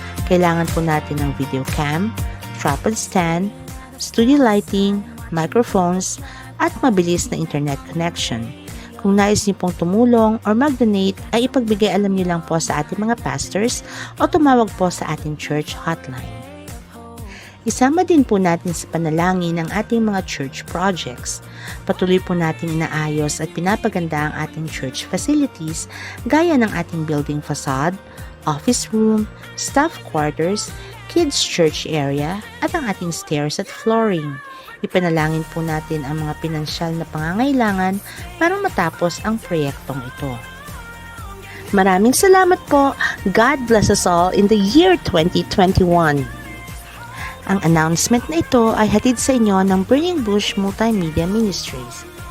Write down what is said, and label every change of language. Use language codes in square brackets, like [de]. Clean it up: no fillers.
[tl] Kailangan po natin ng video cam, tripod stand, studio lighting, microphones, at mabilis na internet connection. Kung nais niyo pong tumulong or mag-donate, ay ipagbigay alam niyo lang po sa ating mga pastors o tumawag po sa ating church hotline. Isama din po natin sa panalangin ang ating mga church projects. Patuloy po natin inaayos at pinapaganda ang ating church facilities gaya ng ating building facade, office room, staff quarters, kids church area at ang ating stairs at flooring. Ipanalangin po natin ang mga pinansyal na pangangailangan para matapos ang proyektong ito. Maraming salamat po. [en] God bless us all in the year 2021. [tl] Ang announcement na ito ay hatid sa inyo ng Burning Bush Multimedia Ministries.